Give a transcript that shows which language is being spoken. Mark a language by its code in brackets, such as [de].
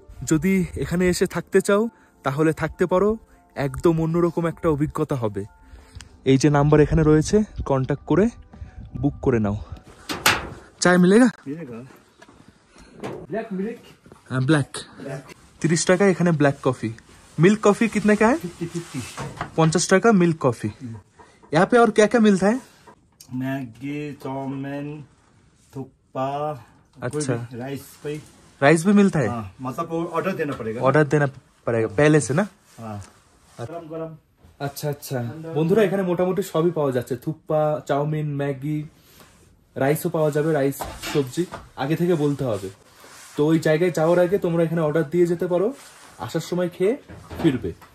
[bn] যদি এখানে এসে থাকতে চাও তাহলে থাকতে পারো, একদম অন্যরকম একটা অভিজ্ঞতা হবে। এই যে নাম্বার এখানে রয়েছে, কন্ট্যাক্ট করে বুক করে নাও। [hi] চায় মিলেগা? [bn] हाँ ब्लैक 30 টাকা এখানে ব্ল্যাক কফি। [hi] मिल्क कॉफी कितने का है? 50 টাকা मिल्क कॉफी। यहाँ पे और क्या क्या मिलता है? मैगी, चाउमीन, थुक्पा, अच्छा राइस पे राइस भी मिलता है? मतलब ऑर्डर देना पड़ेगा। ऑर्डर देना पड़ेगा पहले से ना? गरम गरम। [bn] আচ্ছা আচ্ছা বন্ধুরা এখানে মোটামুটি সবই পাওয়া যাচ্ছে, থুপ্পা, চাউমিন, ম্যাগি, রাইসও পাওয়া যাবে, রাইস সবজি আগে থেকে বলতে হবে। তো ওই জায়গায় যাওয়ার আগে তোমরা এখানে অর্ডার দিয়ে যেতে পারো, আসার সময় খেয়ে ফিরবে।